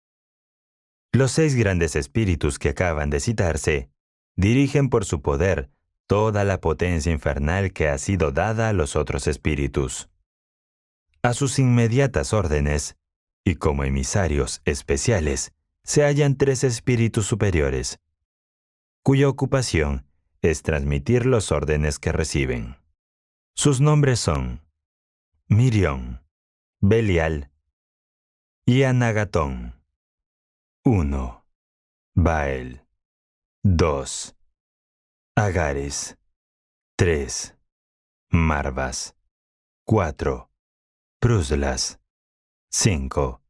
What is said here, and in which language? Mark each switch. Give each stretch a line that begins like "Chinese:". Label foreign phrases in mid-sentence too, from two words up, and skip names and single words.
Spanish: Los 6 grandes espíritus que acaban de citarse dirigen por su poder toda la potencia infernal que ha sido dada a los otros espíritus. A sus inmediatas órdenes, y como emisarios especiales, se hallan 3 espíritus superiores, cuya ocupación es transmitir los órdenes que reciben. Sus nombres son Mirión, Belial y Anagatón. 1. Baal. 2. Agares. 3. Marvas. 4. Pruslas. 5.